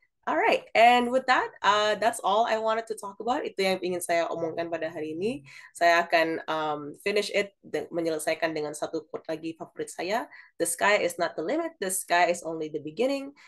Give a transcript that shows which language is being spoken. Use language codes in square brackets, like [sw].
[en] Alright, and with that, that's all I wanted to talk about. [id] Itu yang ingin saya omongkan pada hari ini. Saya akan [en] finish it, [id] menyelesaikan dengan satu quote lagi favorit saya. [en] The sky is not the limit, the sky is only the beginning.